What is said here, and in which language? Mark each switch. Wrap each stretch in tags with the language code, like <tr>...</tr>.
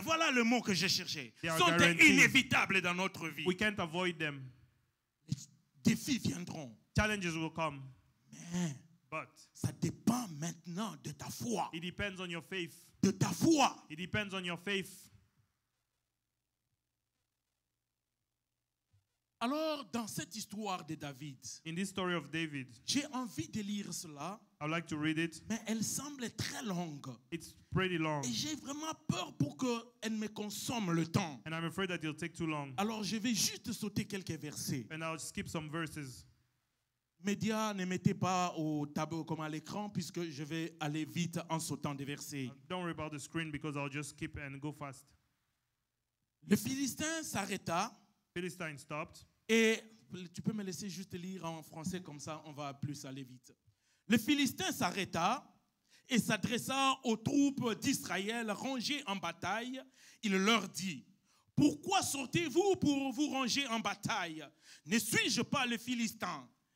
<fr>Voilà le mot que j'ai cherché.</fr> <en>They are</en> <fr>Sont</fr> <en>guaranteed.</en> <fr>inévitables dans notre vie.</fr> <en>We can't avoid them.</en> <fr>Les défis viendront.</fr> <en>Challenges will come,</en> <fr>Mais</fr> <en>but</en> <fr>ça dépend maintenant de ta foi.</fr> <en>it depends on your faith.</en> <fr>De ta foi.</fr> <en>It depends on your faith.</en> <fr>Alors, dans cette histoire de David,</fr> <en>In this story of David,</en> <fr>j'ai envie de lire cela,</fr> <en>I'd like to read it.</en> <fr>mais elle semble très longue.</fr> <en>It's pretty long,</en> <fr>Et j'ai vraiment peur pour qu'elle me consomme le temps.</fr> <en>and I'm afraid that it'll take too long.</en> <fr>Alors, je vais juste sauter quelques versets.</fr> <en>And I'll skip some verses.</en> <fr>Médias, ne mettez pas au tableau comme à l'écran, puisque je vais aller vite en sautant des versets.</fr> <en>Don't worry about the screen because I'll just skip and go fast.</en> <fr>Le Philistin s'arrêta</fr> <en>Philistine stopped.</en> <fr>et tu peux me laisser juste lire en français, comme ça on va plus aller vite. Le Philistin s'arrêta et s'adressa aux troupes d'Israël rangées en bataille. Il leur dit: pourquoi sortez-vous pour vous ranger en bataille? Ne suis-je pas le Philistin?</fr>